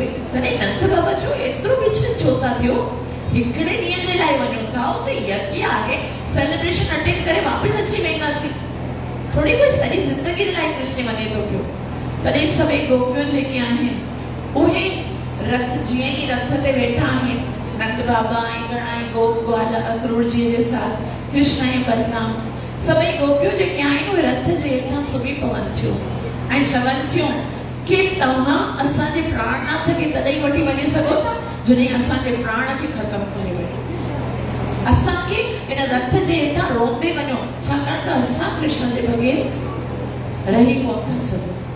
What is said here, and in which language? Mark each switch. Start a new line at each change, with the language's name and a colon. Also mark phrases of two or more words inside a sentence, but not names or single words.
Sindhi: तॾहिं नंद बाबा जो एतिरो विचलित छो था थियो, हिकिड़े ॾींहं जे लाइ वञूं था उते यज्ञ आहे,
English: celebration attend
Sindhi: करे वापसि अची वेंदासीं, थोड़ी कोई सॼी ज़िंदगी जे लाइ कृष्ण वञे थो पियो। तॾहिं सभई गोपियूं जेके आहिनि उहे रथ जीअं ई रथ ते वेठा आहिनि, नंद बाबा ऐं घणा ई गोप ग्वाल अक्रूर जी जे साथ कृष्ण ऐं बलराम सभई गोपियूं जेके आहिनि उहे रथ जे हेठां सुम्ही पवनि थियूं ऐं चवनि थियूं कि तव्हां असांजे प्राणनाथ खे तॾहिं वठी वञी सघो था जॾहिं असांजे प्राण खे ख़तमु करे वञो। असांखे इन रथ जे हेठां रोंदे वञो, छाकाणि त असां कृष्ण जे बग़ैर रही कोन था सघूं।